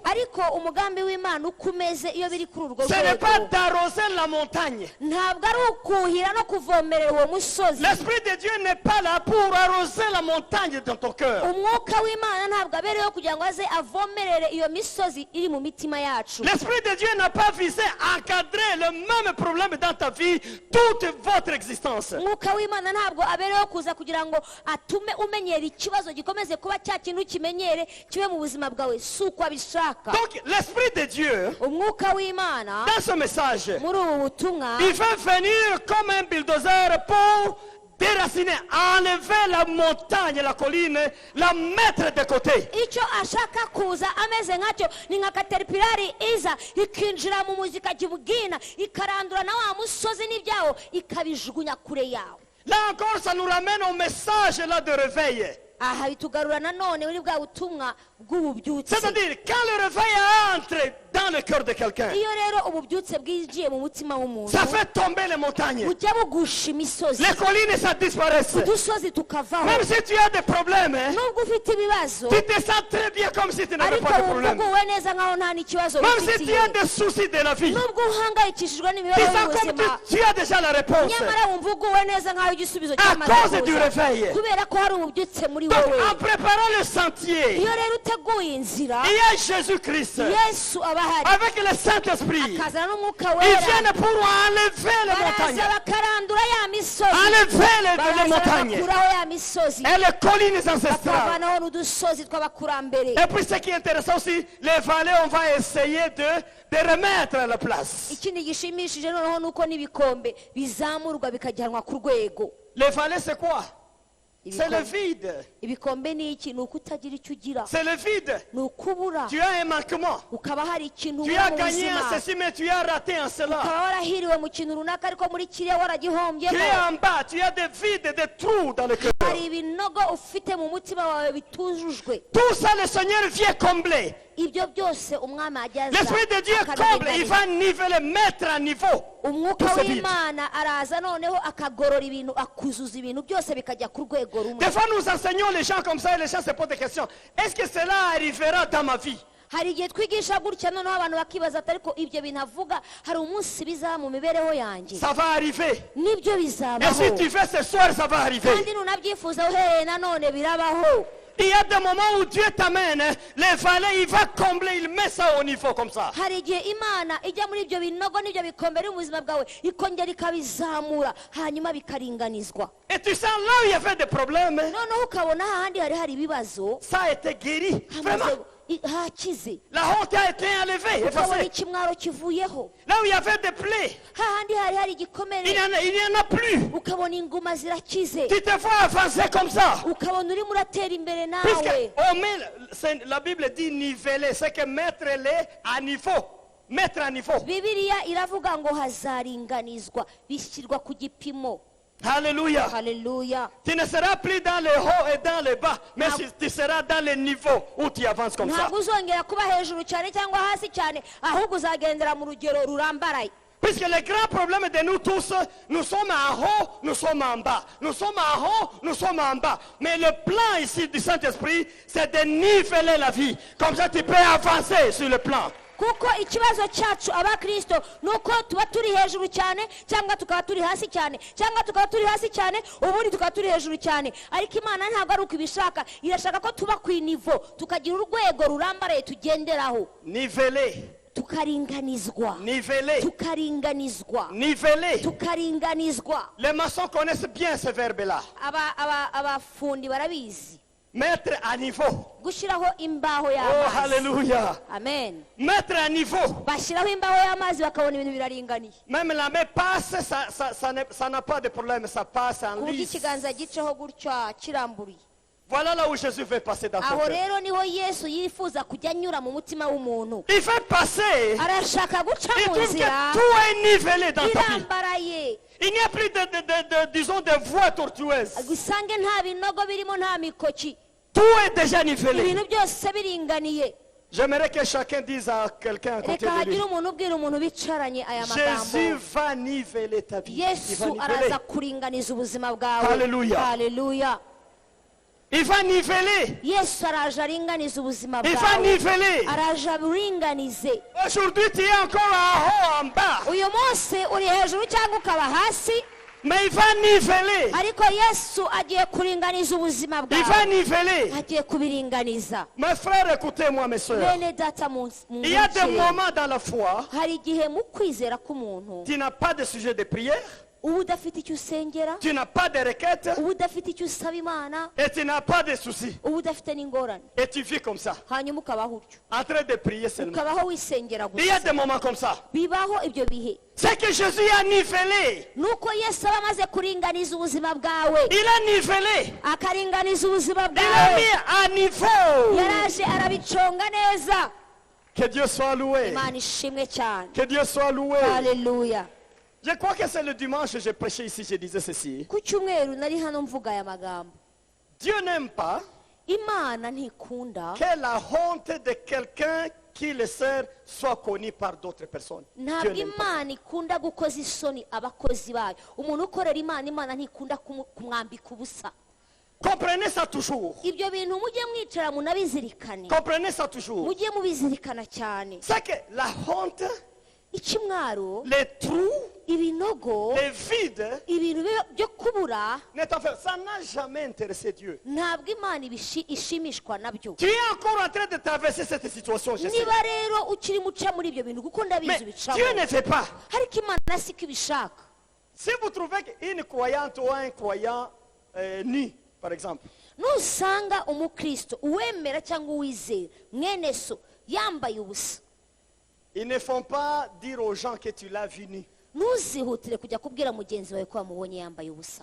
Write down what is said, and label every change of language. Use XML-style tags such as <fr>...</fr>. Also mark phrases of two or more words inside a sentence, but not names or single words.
<rw>ariko umugambi w'Imana uko umeze iyo biri kuri urwo</rw> <fr>ce n'est</fr> <rw>rwego,</rw> <fr>pas d'arroser la montagne.</fr> <rw>ntabwo ari ukuhira no kuvomerera uwo musozi.</rw> <fr>L'Esprit de Dieu n'est pas là pour arroser la montagne dans ton cœur.</fr> <rw>umwuka w'Imana ntabwo abereyeho kugira ngo aze avomerere iyo misozi iri mu mitima yacu.</rw> <fr>L'Esprit de Dieu n'a pas visé à encadrer le même problème dans ta vie, toute votre existence.</fr> <rw>umwuka w'Imana ntabwo abereyeho kuza kugira ngo atume umenyera ikibazo gikomeze kuba cya kintu kimenyere kibe mu buzima bwawe, si uko abishaka.</rw> <fr>Donc l'Esprit de Dieu,</fr> <rw>umwuka w'Imana</rw> <fr>dans ce message,</fr> <rw>muri ubu butumwa</rw> <fr>il veut venir comme un bulldozer pour déraciner, enlever la montagne, la colline, la mettre de côté.</fr> <rw>icyo ashaka kuza ameze nkacyo ni nka kateripirari iza ikinjira mu muzi ikajya ikarandura na wa musozi n'ibyawo ikabijugunya kure yawo.</rw> <fr>Là encore, ça nous ramène au message là de réveil.</fr> <rw>aha bitugarura nanone muri bwa butumwa bw'ububyutse.</rw> <fr>C'est-à-dire, quand le réveil entre dans le cœur de quelqu'un,</fr> <rw>iyo rero ububyutse bwinjiye mu mutima w'umuntu</rw> <fr>ça fait tomber les montagnes.</fr> <rw>bujya bugusha imisozi,</rw> <fr>Les collines, ça disparaissent.</fr> <rw>udusozi tukavaho.</rw> <fr>Même si tu as des problèmes, hein,</fr> <rw>nubwo ufite ibibazo</rw> <fr>tu te sens très bien comme si tu n'avais</fr> <rw>ariko</rw> <fr>pas de</fr> <rw>wumva</rw> <fr>problème.</fr> <rw>uguwe neza nkaho nta n'ikibazo</rw> <fr>Même si tu</fr> <rw>ufitiye,</rw> <fr>as des soucis de la vie,</fr> <rw>nubwo uhangayikishijwe</rw> <fr>tu</fr> <rw>n'imibereho</rw> <fr>sens comme</fr> <rw>y'ubuzima,</rw> <fr>tu as déjà la réponse.</fr> <rw>nyamara wumva uguwe neza nkaho igisubizo</rw> <fr>À</fr> <rw>cyamaze</rw> <fr>cause du</fr> <rw>kuza,</rw> <fr>réveil.</fr> <rw>kubera ko hari ububyutse muri</rw> <fr>Donc,</fr> <rw>wowe.</rw> <fr>en préparant le sentier,</fr> <rw>iyo rero uteguye inzira,</rw> <fr>il y a Jésus-Christ.</fr> <rw>Yesu aba akaba ahari</rw> <fr>avec le Saint-Esprit.</fr> <rw>akazana n'umwuka</rw> <fr>Ils</fr> <rw>wera</rw> <fr>viennent pour enlever les montagnes,</fr> <rw>baraza bakarandura ya misozi</rw> <fr>enlever les</fr> <rw>baraza</rw> <fr>montagnes</fr> <rw>bakuraho ya misozi</rw> <fr>et les collines ancestrales.</fr> <rw>bakavanaho n'udusozi tw'abakurambere.</rw> <fr>Et puis ce qui est intéressant aussi, les vallées, on va essayer de remettre à la place.</fr> <rw>ikindi gishimishije noneho nuko n'ibikombe bizamurwa bikajyanwa ku rwego.</rw> <fr>Les vallées, c'est quoi? C'est le vide.</fr> <rw>ibikombe ni iki? ni ukutagira icyo ugira,</rw> <fr>C'est le vide.</fr> <rw>ni ukubura,</rw> <fr>Tu as un manquement.</fr> <rw>ukaba hari ikintu</rw> <fr>Tu</fr> <rw>ubura</rw> <fr>as</fr> <rw>mu</rw> <fr>gagné en</fr> <rw>buzima,</rw> <fr>ceci, mais tu as raté en cela.</fr> <rw>ukaba warahiriwe mu kintu runaka ariko muri kiriya</rw> <fr>Tu</fr> <rw>waragihombyemo.</rw> <fr>es en bas, tu as des vides, des trous dans le cœur.</fr> <rw>hari ibinogo ufite mu mutima wawe bitujujwe.</rw> <fr>Tout ça, le Seigneur vient combler.</fr> <rw>ibyo byose umwami ajyaza</rw> <fr>L'Esprit de Dieu comble, il va niveler, mettre à niveau.</fr> <rw>umwuka</rw> <fr>tout ce vide.</fr> <rw>w'imana araza noneho akagorora ibintu, akuzuza ibintu byose bikajya ku rwego rumwe.</rw> <fr>Des fois, nous enseignons les gens comme ça et les gens se posent des questions. Est-ce que cela arrivera dans ma vie?</fr> <rw>hari igihe twigisha gutya noneho abantu bakibaza ati ariko ibyo bintu avuga hari umunsi bizaba mu mibereho yanjye.</rw> <fr>Ça va arriver.</fr> <rw>nibyo</rw> <fr>Et</fr> <rw>bizabaho</rw> <fr>si tu fais ce soir, ça va arriver.</fr> <rw>kandi nunabyifuza uhereye nanone birabaho.</rw> <fr>Il y a des moments où Dieu t'amène, les vallées, il va combler, il met ça au niveau comme ça.</fr> <rw>hari igihe imana ijya muri ibyo binogo n'ibyo bikombe biri mu buzima bwawe ikongera ikabizamura hanyuma bikaringanizwa,</rw> <fr>Et tu sens là où il y avait des problèmes,</fr> <rw>noneho ukabona hahandi hari ibibazo</rw> <fr>ça a été guéri. Vraiment.</fr> <rw>hakize,</rw> <fr>La honte a été enlevée,</fr> <rw>ukabona</rw> <fr>effacée.</fr> <rw>ikimwaro kivuyeho,</rw> <fr>Là où il y avait des plaies,</fr> <rw>hahandi hari igikomere</rw> <fr>il n'y en a plus.</fr> <rw>ukabona inguma zirakize,</rw> <fr>Tu te vois avancer comme ça.</fr> <rw>ukabona urimo uratera imbere nawe.</rw> <fr>Puisque la Bible dit niveler, c'est que mettre les à niveau. Mettre à niveau.</fr> <rw>bibiliya iravuga ngo hazaringanizwa, bishyirwa ku gipimo.</rw> <fr>Alléluia.</fr> <rw>haleluya.</rw> <fr>Tu ne seras plus dans le haut et dans le bas, mais tu seras dans le niveau où tu avances comme ça.</fr> <rw>ntabwo uzongera kuba hejuru cyane cyangwa hasi cyane, ahubwo uzagendera mu rugero rurambaraye.</rw> <fr>Puisque le grand problème de nous tous, nous sommes en haut, nous sommes en bas. Nous sommes en haut, nous sommes en bas. Mais le plan ici du Saint-Esprit, c'est de niveler la vie. Comme ça, tu peux avancer sur le plan.</fr> <rw>kuko ikibazo cyacu abakristo ni uko tuba turi hejuru cyane cyangwa tukaba turi hasi cyane, cyangwa tukaba turi hasi cyane ubundi tukaba turi hejuru cyane. ariko imana ntabwo ari uko ibishaka, irashaka ko tuba ku nivo, tukagira urwego rurambaraye tugenderaho,</rw> <fr>Niveler,</fr> <rw>tukaringanizwa,</rw> <fr>niveler,</fr> <rw>tukaringanizwa,</rw> <fr>niveler.</fr> <rw>tukaringanizwa.</rw> <fr>Les maçons connaissent bien ce verbe-là.</fr> <rw>abafundi barabizi</rw> <fr>Mettre à niveau.</fr> <rw>gushyiraho imbaho</rw> <fr>Oh,</fr> <rw>y'amazi.</rw> <fr>alléluia.</fr> <rw>amen.</rw> <fr>Mettre à niveau.</fr> <rw>bashyiraho imbaho y'amazi bakabona ibintu biraringaniye,</rw> <fr>Même la main passe, ça n'a pas de problème, ça passe en</fr> <rw>ku buryo</rw> <fr>lisse.</fr> <rw>ikiganza giceho gutya kiramburiye.</rw> <fr>Voilà là où Jésus veut passer dans ton</fr> <rw>aho</rw> <fr>cœur.</fr> <rw>rero niho yesu yifuza kujya anyura mu mutima w'umuntu.</rw> <fr>Il fait passer.</fr> <rw>arashaka guca</rw> <fr>Il</fr> <rw>mu</rw> <fr>trouve que</fr> <rw>nzira</rw> <fr>tout est nivelé dans ta vie.</fr> <rw>irambaraye,</rw> <fr>Il n'y a plus disons, de voies tortueuses.</fr> <rw>gusange nta binogo birimo, nta mikoki,</rw> <fr>Tout est déjà nivelé.</fr> <rw>ibintu byose biringaniye.</rw> <fr>J'aimerais que chacun dise à quelqu'un à côté</fr> <rw>reka</rw> <fr>de lui,</fr> <rw>hagire umuntu ubwira umuntu bicaranye aya</rw> <fr>Jésus</fr> <rw>magambo,</rw> <fr>va niveler ta vie. Il va</fr> <rw>yesu</rw> <fr>niveler.</fr> <rw>araza kuringaniza ubuzima bwawe.</rw> <fr>Hallelujah.</fr> <rw>haleluya.</rw> <fr>Il va niveler.</fr> <rw>yesu araje aringaniza ubuzima</rw> <fr>Il va</fr> <rw>bwawe,</rw> <fr>niveler.</fr> <rw>araje aburinganize.</rw> <fr>Aujourd'hui, tu es encore en haut, en bas.</fr> <rw>uyu munsi uri hejuru cyangwa ukaba hasi,</rw> <fr>Mais il va niveler.</fr> <rw>ariko yesu agiye kuringaniza ubuzima</rw> <fr>Il va</fr> <rw>bwawe,</rw> <fr>niveler.</fr> <rw>agiye kubiringaniza.</rw> <fr>Mes frères, écoutez-moi, mes soeurs.</fr> <rw>bene data</rw> <fr>Il y a des moments dans la foi,</fr> <rw>hari igihe mu kwizera k'umuntu</rw> <fr>tu n'as pas de sujet de prière,</fr> <rw>uba udafite icyo usengera,</rw> <fr>tu n'as pas de requête</fr> <rw>uba udafite icyo usaba imana,</rw> <fr>et tu n'as pas de soucis.</fr> <rw>uba udafite n'ingorane,</rw> <fr>Et tu vis comme ça,</fr> <rw>hanyuma ukabaho utyo,</rw> <fr>en train de prier seulement.</fr> <rw>ukabaho wisengera</rw> <fr>Il y a</fr> <rw>gusa.</rw> <fr>des moments comme ça.</fr> <rw>bibaho ibyo bihe.</rw> <fr>C'est que Jésus a nivelé.</fr> <rw>nuko yesu aba amaze kuringaniza ubuzima bwawe,</rw> <fr>Il a nivelé.</fr> <rw>akaringaniza ubuzima</rw> <fr>Il a</fr> <rw>bwawe,</rw> <fr>mis à niveau.</fr> <rw>yaraje arabiconga neza.</rw> <fr>Que Dieu soit loué.</fr> <rw>imana ishimwe cyane.</rw> <fr>Que Dieu soit loué.</fr> <rw>haleluya.</rw> <fr>Je crois que c'est le dimanche que j'ai prêché ici, je disais ceci.</fr> <rw>ku cyumweru nari hano mvuga aya magambo.</rw> <fr>Dieu n'aime pas</fr> <rw>imana ntikunda</rw> <fr>que la honte de quelqu'un qui le sert soit connue par d'autres personnes. Dieu</fr> <rw>ntabwo</rw> <fr>n'aime pas.</fr> <rw>imana ikunda gukoza isoni abakozi bayo. umuntu ukorera imana, imana ntikunda kumwambika ubusa.</rw> <fr>Comprenez ça toujours.</fr> <rw>ibyo bintu mujye mwicara munabizirikane,</rw> <fr>Comprenez ça toujours.</fr> <rw>mujye mubizirikana cyane.</rw> <fr>C'est que la honte,</fr> <rw>ikimwaro,</rw> <fr>les trous,</fr> <rw>ibinogo</rw> <fr>les vides,</fr> <rw>ibintu byo kubura</rw> <fr>ça n'a jamais intéressé Dieu.</fr> <rw>ntabwo imana ishimishwa nabyo.</rw> <fr>Tu es encore en train de traverser cette situation, je sais.</fr> <rw>niba rero ukiri muca muri ibyo bintu kuko ndabizi</rw> <fr>Mais</fr> <rw>ubicamo,</rw> <fr>Dieu ne fait pas.</fr> <rw>ariko imana siko ibishaka.</rw> <fr>Si vous trouvez qu'une croyante ou un croyant nu, par exemple,</fr> <rw>nusanga umukristo uwemera cyangwa uwizera mwene so yambaye ubusa,</rw> <fr>ils ne font pas dire aux gens que tu l'as vu nu.</fr> <rw>ntuzihutire kujya kubwira mugenzi wawe ko wamubonye yambaye ubusa.</rw>